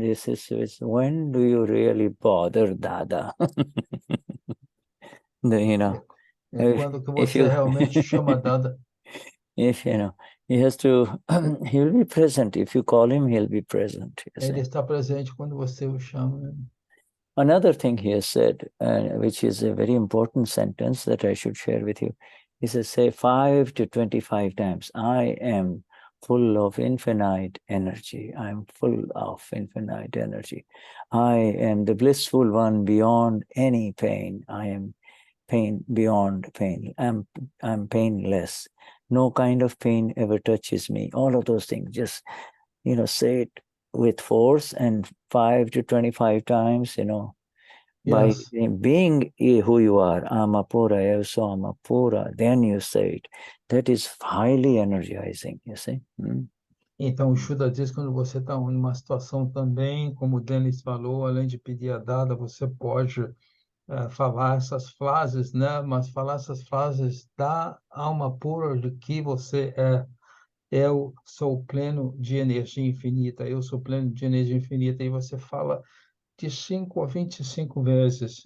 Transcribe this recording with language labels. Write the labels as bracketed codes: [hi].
[en] This is when do you really bother Dada? [pt] Quando que você realmente chama Dada? [en] If he has to, he'll be present. If you call him, he'll be present. [pt] Ele está presente quando você o chama. [en] Another thing he has said, which is a very important sentence that I should share with you. He says, say 5 to 25 times, I am full of infinite energy. I'm full of infinite energy. I am the blissful one beyond any pain. I am pain beyond pain. I'm painless. No kind of pain ever touches me. All of those things, just, say it with force and 5 to 25 times, by being who you are, Amapura, Evso Amapura, then you say it. That is highly energizing, you see. [pt] Então, o Shuddha diz quando você está numa situação também, como o Denis falou, além de pedir a Dada, você pode falar essas frases, né? Mas falar essas frases da alma pura de que você é. Eu sou pleno de energia infinita, eu sou pleno de energia infinita, e você fala de 5 a 25 vezes.